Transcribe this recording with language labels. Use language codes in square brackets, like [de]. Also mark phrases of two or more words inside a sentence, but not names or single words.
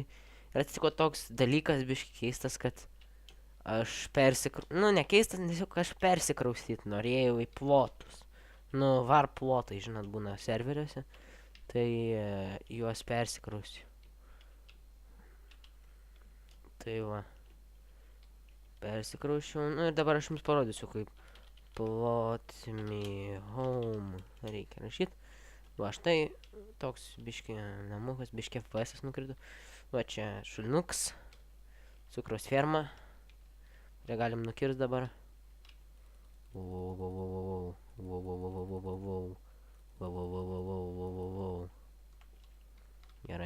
[lt] Ir atsitiko toks dalykas biškai keistas, kad aš ne keistas, tiesiog aš persikraustyt norėjau į plotus. Var plotai, žinot, būna serveriuose. Tai juos persikrausiu. Tai va. Persikraušiau. Ir dabar aš jums parodysiu, kaip [en] plot me home [lt] reikia rašyti. Va, štai toks biški namukas, biški FPS nukrito. Va, čia šulnuks, cukraus ferma, kurią galim nukirst dabar. Gerai.